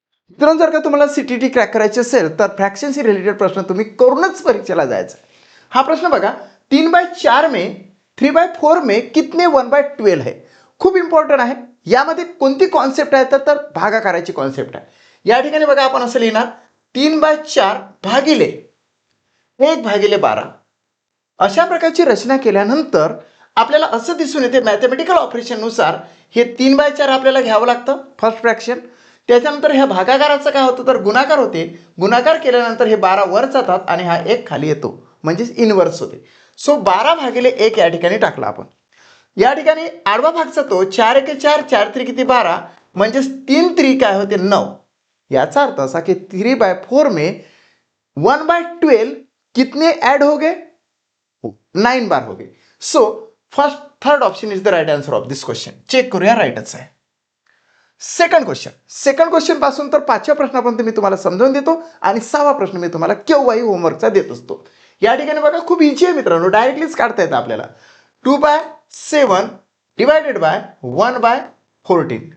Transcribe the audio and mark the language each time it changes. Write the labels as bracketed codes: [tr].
[mr] मित्रांनो, जर का तुम्हाला CTT क्रॅक करायचे असेल तर फ्रॅक्शनशी रिलेटेड प्रश्न तुम्ही करूनच परीक्षेला जायचं. हा प्रश्न बघा, [hi] 3/4 में 3/4 में कितने 1/12 है. [mr] खूप इम्पॉर्टंट आहे. यामध्ये कोणती कॉन्सेप्ट आहे तर भागाकाराची कॉन्सेप्ट आहे. या ठिकाणी बघा आपण असं लिहिणार 3/4 भागिले 1/12. अशा प्रकारची रचना केल्यानंतर आपल्याला असं दिसून येते मॅथमॅटिकल ऑपरेशननुसार हे 3/4 आपल्याला घ्यावं लागतं फर्स्ट फ्रॅक्शन. त्याच्यानंतर ह्या भागाकाराचं काय होतं तर गुणाकार होते. गुणाकार केल्यानंतर हे 12 वर जातात आणि हा 1 खाली येतो म्हणजेच इनवर्स होते. सो 12/1 या ठिकाणी टाकला आपण. या ठिकाणी आडवा भाग जातो 4 1 4 4 3 किती 12 म्हणजेच 3 3 काय होते 9. याचा अर्थ असा की [hi] 3/4 में 1/12 कितने ऐड हो गए 9 बार हो गए. [en] So first third option is the right answer of this question. [mr] Check करूया, राईटच आहे. सेकंड क्वेश्चन पासून तर 5व्या प्रश्नापर्यंत मी तुम्हाला समजावून देतो आणि 6वा प्रश्न मी तुम्हाला केव्हाही होमवर्कचा देत असतो. या ठिकाणी बघा खूप इझी आहे मित्रांनो, डायरेक्टलीच काढता येतं आपल्याला. 2/7 डिवायडेड बाय 1/14.